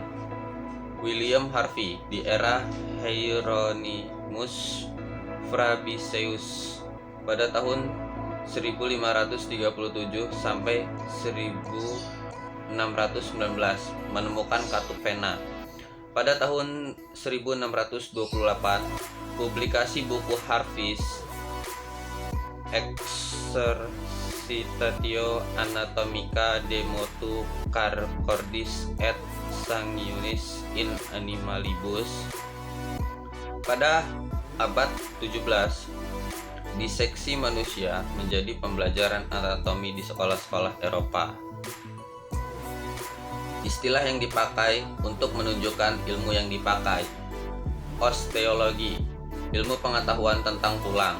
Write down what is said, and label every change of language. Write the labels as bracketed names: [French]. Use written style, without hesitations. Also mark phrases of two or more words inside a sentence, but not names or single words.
[Indonesian] William Harvey di era Hieronymus Fabricius pada tahun 1537 sampai 1619 menemukan katup pena. Pada tahun 1628, publikasi buku Harvey's Exercitatio Anatomica de motu cordis et sanguinis in animalibus. Pada abad 17, diseksi manusia menjadi pembelajaran anatomi di sekolah-sekolah Eropa. Istilah yang dipakai untuk menunjukkan ilmu yang dipakai. Osteologi, ilmu pengetahuan tentang tulang.